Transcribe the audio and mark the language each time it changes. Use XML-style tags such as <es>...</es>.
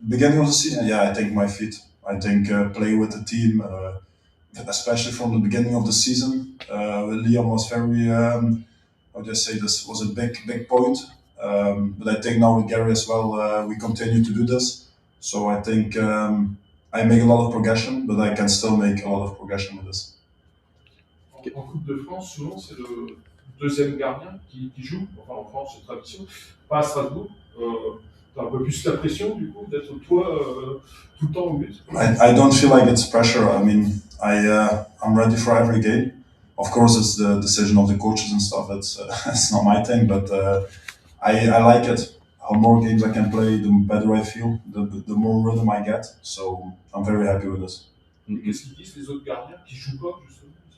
<en>Beginning of the season, yeah, I think my feet. I think play with the team, especially from the beginning of the season. Liam was very, how do I say this, was a big point. But I think now with Gary as well, we continue to do this. So I think I make a lot of progression, but I can still make a lot of progression with this.</en> <fr>En Coupe de France, souvent, c'est le deuxième gardien qui joue. Enfin, en France, c'est tradition. Pas à Strasbourg. T'as un peu plus la pression, du coup, d'être toi tout le temps au but.</fr> <en>I don't feel like it's pressure. I mean, I'm ready for every game. Of course, it's the decision of the coaches and stuff. It's not my thing, but I like it. How more games I can play, the better I feel, the more rhythm I get. So I'm very happy with this.</en> <fr>Qu'est-ce qu'ils disent les autres gardiens qui jouent pas, justement?</fr>